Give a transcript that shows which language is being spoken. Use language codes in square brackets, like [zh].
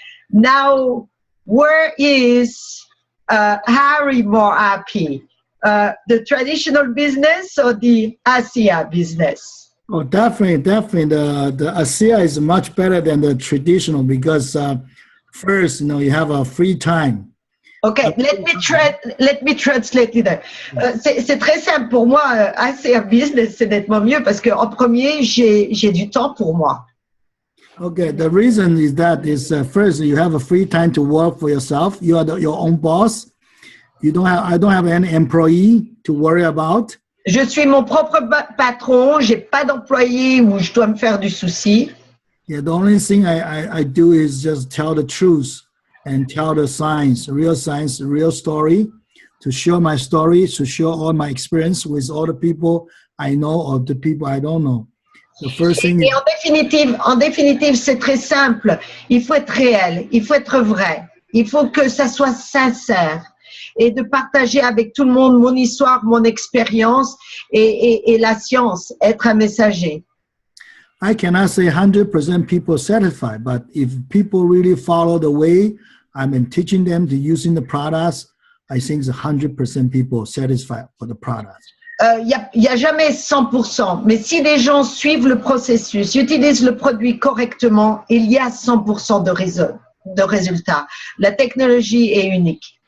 [en] Now, where is Harry more happy? The traditional business or the ASEA business? Oh, definitely. The ASEA is much better than the traditional because first, you have a free time. Okay, let me translate it. [fr] C'est très simple pour moi. ASEA business, c'est nettement mieux parce que en premier, j'ai du temps pour moi. [en] Okay, the reason is that first you have a free time to work for yourself. You are your own boss. I don't have any employee to worry about. [fr] Je suis mon propre patron. J'ai pas d'employé où je dois me faire du souci. [en] Yeah, the only thing I do is just tell the truth and tell the science, real story, to share my story, to share all my experience with all the people I know or the people I don't know. The first thing. [fr] Et en définitive, c'est très simple. Il faut être réel, il faut être vrai, il faut que ça soit sincère et de partager avec tout le monde mon histoire, mon expérience et la science, être un messager. [en] I cannot say 100% people satisfied, but if people really follow the way I've been teaching them to using the products, I think it's 100% people satisfied for the products. [fr] Y a jamais 100%, mais si les gens suivent le processus, utilisent le produit correctement, il y a 100% de résultats. La technologie est unique.